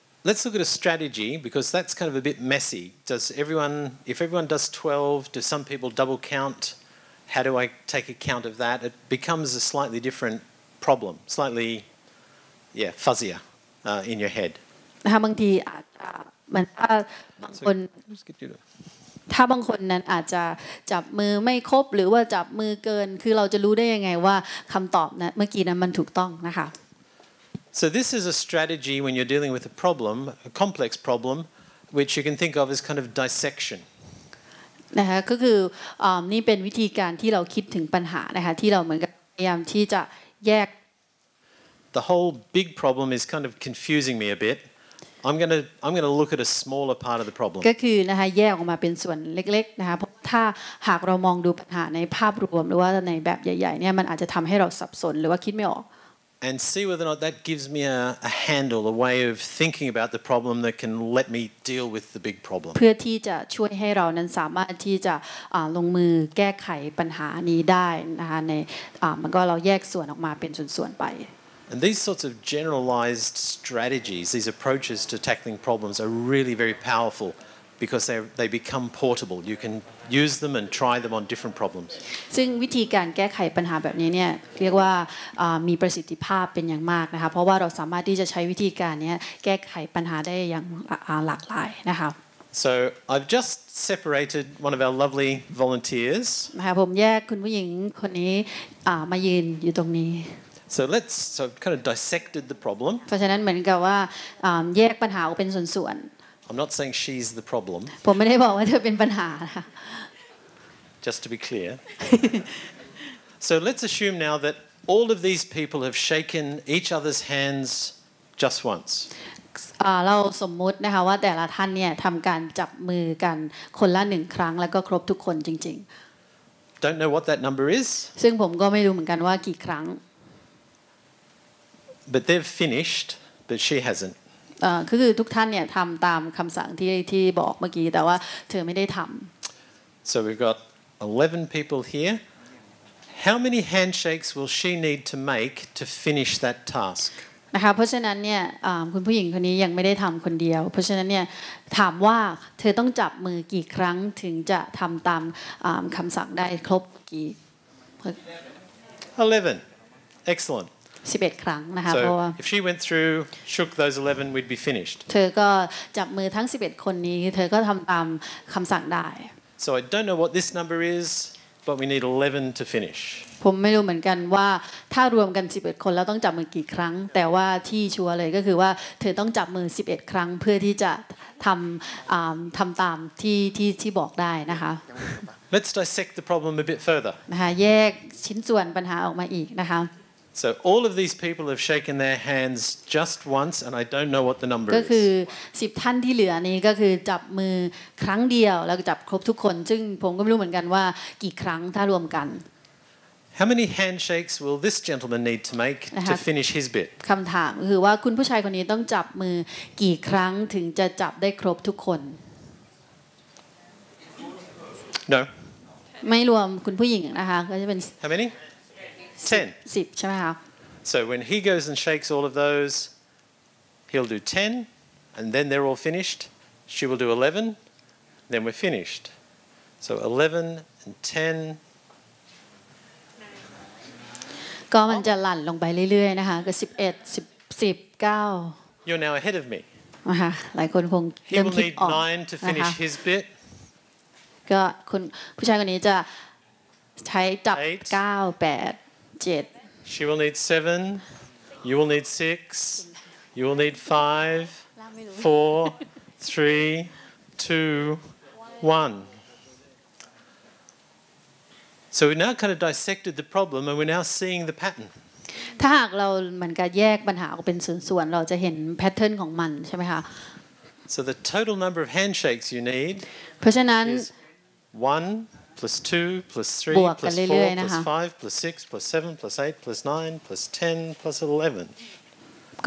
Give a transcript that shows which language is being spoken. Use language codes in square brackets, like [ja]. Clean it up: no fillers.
[en] Let's look at a strategy because that's kind of a bit messy. If everyone does 12, do some people double count? How do I take account of that? It becomes a slightly different problem, slightly fuzzier in your head. [th] นะคะบางทีอาจมันบางคนถ้าบางคนนั้นอาจจะจับมือไม่ครบหรือว่าจับมือเกินคือเราจะรู้ได้ยังไงว่าคำตอบนะเมื่อกี้นั้นมันถูกต้องนะคะ [en] So this is a strategy when you're dealing with a problem, a complex problem, which you can think of as kind of dissection. [th] นะคะก็คือนี่เป็นวิธีการที่เราคิดถึงปัญหานะคะที่เราเหมือนกับพยายามที่จะแยก [en] The whole big problem is kind of confusing me a bit. I'm going to look at a smaller part of the problem. [th] ก็คือนะคะแยกออกมาเป็นส่วนเล็กๆนะคะเพราะถ้าหากเรามองดูปัญหาในภาพรวมหรือว่าในแบบใหญ่ๆเนี่ยมันอาจจะทำให้เราสับสนหรือว่าคิดไม่ออก [en] And see whether or not that gives me a handle, a way of thinking about the problem that can let me deal with the big problem. [th] เพื่อที่จะช่วยให้เรานั้นสามารถที่จะลงมือแก้ไขปัญหานี้ได้นะคะในมันก็เราแยกส่วนออกมาเป็นส่วนๆไป [en] And these sorts of generalized strategies, these approaches to tackling problems are really very powerful because they become portable. You can use them and try them on different problems. [th] ซึ่งวิธีการแก้ไขปัญหาแบบนี้เนี่ยเรียกว่ามีประสิทธิภาพเป็นอย่างมากนะคะเพราะว่าเราสามารถที่จะใช้วิธีการนี้แก้ไขปัญหาได้อย่างหลากหลายนะคะ [en] So I've just separated one of our lovely volunteers. [th] นะคะผมแยกคุณผู้หญิงคนนี้มายืนอยู่ตรงนี้ [en] So kind of dissected the problem. [th] เพราะฉะนั้นเหมือนกับว่าแยกปัญหาออกเป็นส่วนๆ [en] I'm not saying she's the problem. [th] ผมไม่ได้บอกว่าเธอเป็นปัญหาค่ะ [en] Just to be clear. So let's assume now that all of these people have shaken each other's hands just once. [th] เราสมมุตินะคะว่าแต่ละท่านเนี่ยทำการจับมือกันคนละ1ครั้งแล้วก็ครบทุกคนจริง [en] ๆ Don't know what that number is [th] ซึ่งผมก็ไม่รู้เหมือนกันว่ากี่ครั้ง [en] But they've finished but she hasn't [th] คือทุกท่านเนี่ยทำตามคำสั่งที่บอกเมื่อกี้แต่ว่าเธอไม่ได้ทำ [en] So we've got 11 people here. How many handshakes will she need to make to finish that task? [th] นะคะเพราะฉะนั้นเนี่ยคุณผู้หญิงคนนี้ยังไม่ได้ทำคนเดียวเพราะฉะนั้นเนี่ยถามว่าเธอต้องจับมือกี่ครั้งถึงจะทำตามคำสั่งได้ครบกี่ [en] 11. Excellent. [th] 11 ครั้งนะคะเพราะว่า [en] if she went through shook those 11 we'd be finished [th] เธอก็จับมือทั้ง11คนนี้เธอก็ทำตามคำสั่งได้ [en] so I don't know what this number is but we need 11 to finish [th] ผมไม่รู้เหมือนกันว่าถ้ารวมกัน11คนแล้วต้องจับมือกี่ครั้งแต่ว่าที่ชัวร์เลยก็คือว่าเธอต้องจับมือ11ครั้งเพื่อที่จะทำตามที่บอกได้นะคะ [en] Let's dissect the problem a bit further [th] นะคะแยกชิ้นส่วนปัญหาออกมาอีกนะคะ [en] So all of these people have shaken their hands just once and I don't know what the number is [th] ก็คือ10ท่านที่เหลือนี้ก็คือจับมือครั้งเดียวแล้วจับครบทุกคนซึ่งผมก็ไม่รู้เหมือนกันว่ากี่ครั้งถ้ารวมกัน [en] How many handshakes will this gentleman need to make to finish his bit [th] คำถามคือว่าคุณผู้ชายคนนี้ต้องจับมือกี่ครั้งถึงจะจับได้ครบทุกคน [en] No [th] ไม่รวมคุณผู้หญิงนะคะก็จะเป็น [en] How many? 10 [th] ใช่ไหมคะ [en] So when he goes and shakes all of those he'll do 10 and then they're all finished she will do 11 then we're finished so 11 and 10 [th] ก็มันจะหลั่นลงไปเรื่อยๆนะคะก็11 10 9 [en] You're now ahead of me [th] นะคะหลายคนคง [en] He [th] เริ่ม [en] will [th] คิด [en] need [th] ออก [en] 9 to finish his bit [th] ก็คุณผู้ชายคนนี้จะใช้จับ9 8 7 [en] She will need 7 you will need 6 you will need 5 4 3 2 1 So we now kind of dissected the problem and we're now seeing the pattern [th] ถ้าหากเราเหมือนกับแยกปัญหาออกเป็นส่วนๆเราจะเห็นแพทเทิร์นของมันใช่ไหมคะ [en] So the total number of handshakes you need [th] เพราะฉะนั้น [en] is 1 plus 2 plus 3 plus 4 plus 5 plus 6 plus 7 plus 8 plus 9 plus 10 plus 11